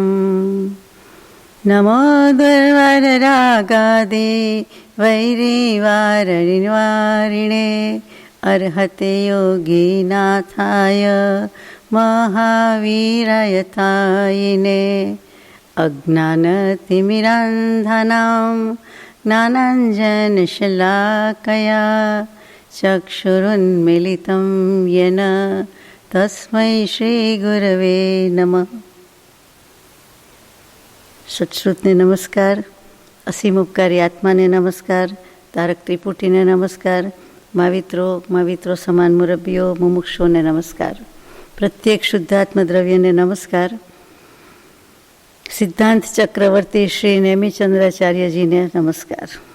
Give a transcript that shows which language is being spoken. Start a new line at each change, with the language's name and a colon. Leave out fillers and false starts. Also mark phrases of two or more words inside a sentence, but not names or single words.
Sanskrit: नमो दुर्वररागादि वैरीवारणिवारिणे अर्हते योगीनाथाय महावीराय तायिने। अज्ञानतिमिरान्धनां ज्ञानाञ्जनशलाकया चक्षुरुन्मीलितं येन तस्मै श्रीगुरवे नमः।
Gujarati: સત્શ્રુતને નમસ્કાર, અસીમ ઉપકારી આત્માને નમસ્કાર, તારક ત્રિપુટીને નમસ્કાર, માવિત્રો સમાન મુરબ્બીઓ મુમુક્ષોને નમસ્કાર, પ્રત્યેક શુદ્ધાત્મ દ્રવ્યને નમસ્કાર, સિદ્ધાંત ચક્રવર્તી શ્રી નેમિચંદ્રાચાર્યજીને નમસ્કાર.